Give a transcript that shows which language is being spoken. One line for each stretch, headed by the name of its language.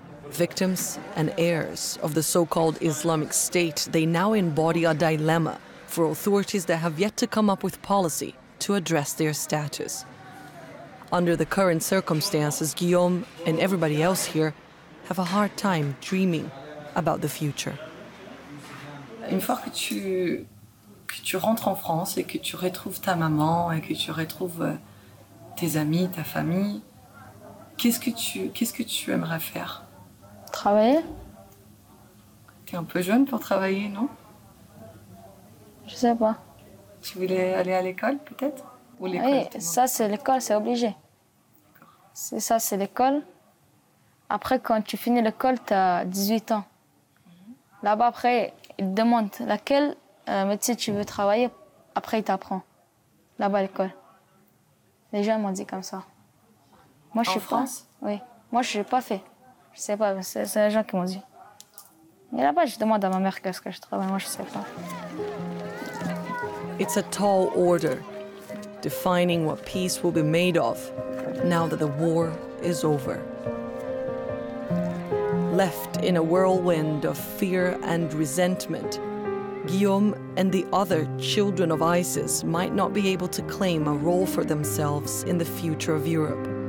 English: Victims and heirs of the so-called Islamic State, they now embody a dilemma for authorities that have yet to come up with policy to address their status. Under the current circumstances, Guillaume and everybody else here have a hard time dreaming about the future.
French: Une fois que tu rentres en France et que tu retrouves ta maman et que tu retrouves tes amis, ta famille, qu'est-ce que tu aimerais faire? Travailler. T'es un peu jeune pour travailler, non? Je sais pas. Tu voulais aller à l'école, peut-être? Ou l'école? Oui, ça c'est l'école, c'est obligé. Ça c'est l'école. Après, quand tu finis l'école, tu as 18 ans. Là-bas, après, ils te demandent laquelle métier tu veux travailler. Après, ils t'apprennent. Là-bas, à l'école. Les gens m'ont dit comme ça. Moi, je suis en France? Oui. Moi, je n'ai pas fait. Je sais pas, c'est les gens qui m'ont dit. Et là-bas, je demande à ma mère qu'est-ce que je travaille. Moi, je sais pas.
English: It's a tall order, defining what peace will be made of now that the war is over. Left in a whirlwind of fear and resentment, Guillaume and the other children of ISIS might not be able to claim a role for themselves in the future of Europe.